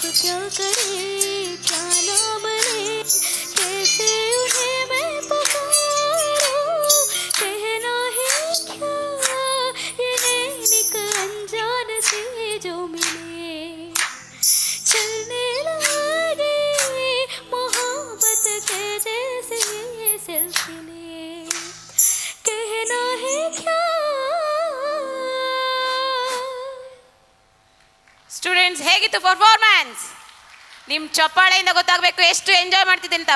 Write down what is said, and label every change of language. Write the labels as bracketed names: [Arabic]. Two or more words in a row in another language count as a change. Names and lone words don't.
[Hindi] क्या करे क्या ना बने, कैसे उन्हें मैं पुकारूं, कहना है क्या ये नैनिक अनजान से जो मिले, चलने लगे मोहब्बत के जैसे सिलसिले, कहना है क्या. [Kannada] ಸ್ಟೂಡೆಂಟ್ಸ್, ಹೇಗಿತ್ತು ಪರ್ಫಾರ್ಮೆನ್ಸ್? ನಿಮ್ಮ ಚಪ್ಪಾಳೆಯಿಂದ ಗೊತ್ತಾಗಬೇಕು ಎಷ್ಟು ಎಂಜಾಯ್ ಮಾಡ್ತಿದ್ದೀನಿ ಅಂತ.